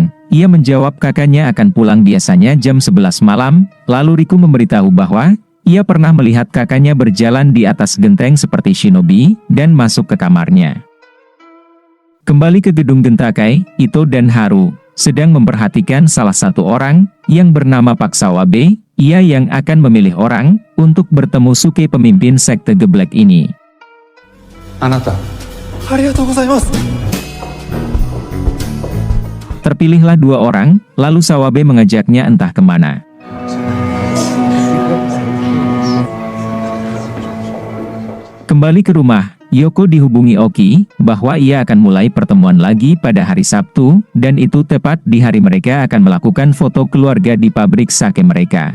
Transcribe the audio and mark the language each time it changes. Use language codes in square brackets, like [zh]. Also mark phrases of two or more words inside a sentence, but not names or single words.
[id] Ia menjawab kakaknya akan pulang biasanya jam 11 malam, lalu Riku memberitahu bahwa, ia pernah melihat kakaknya berjalan di atas genteng seperti shinobi, dan masuk ke kamarnya. Kembali ke gedung Gentakai, Ito dan Haru sedang memperhatikan salah satu orang, yang bernama Pak Sawabe, ia yang akan memilih orang, untuk bertemu Suke pemimpin sekte geblek ini. [ja] あなたありがとうございます [id] Terpilihlah dua orang, lalu Sawabe mengajaknya entah kemana. Kembali ke rumah, Yoko dihubungi Oki, bahwa ia akan mulai pertemuan lagi pada hari Sabtu, dan itu tepat di hari mereka akan melakukan foto keluarga di pabrik sake mereka.